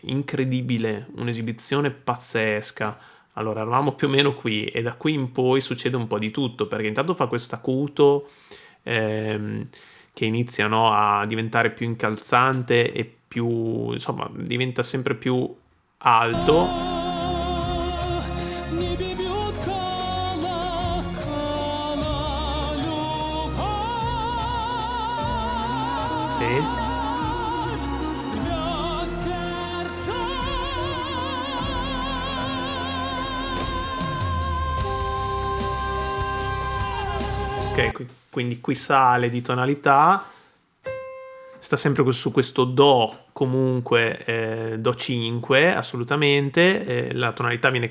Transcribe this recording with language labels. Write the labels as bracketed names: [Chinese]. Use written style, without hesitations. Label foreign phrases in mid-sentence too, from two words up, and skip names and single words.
[Italian] Incredibile, un'esibizione pazzesca. Allora, eravamo più o meno qui e da qui in poi succede un po' di tutto, perché intanto fa questo acuto ehm, che inizia, no, a diventare più incalzante e più, insomma, diventa sempre più alto. [Russian] Не бьют колокола любовь. [Italian] Sì. [Russian] Рвет сердца. [Italian] Ok, quindi qui sale di tonalità, sta sempre su questo Do, comunque Do 5, assolutamente, la tonalità viene